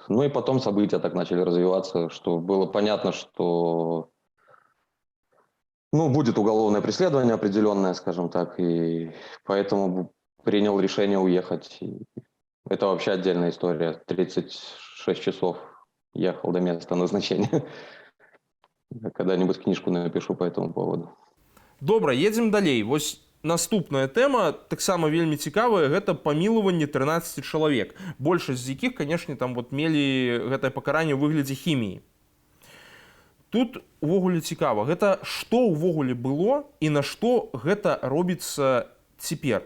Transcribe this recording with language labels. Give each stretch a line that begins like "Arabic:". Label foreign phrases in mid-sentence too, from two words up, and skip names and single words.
Russian: Ну и потом события так начали развиваться, что было понятно, что ну, будет уголовное преследование определенное, скажем так, и поэтому принял решение уехать. И это вообще отдельная история. 36 часов ехал до места назначения. Когда-нибудь книжку напишу по этому поводу.
Belarusian: Добра, едзем далей. Вось наступная тэма таксама вельмі цікавая, гэта памілаванне 13 чалавек. Большасць з якіх, канешне, там вот мелі гэтае пакаранне ў выглядзе хіміі. Тут увогуле цікава, гэта што ўвогуле было і на што гэта робіцца цяпер?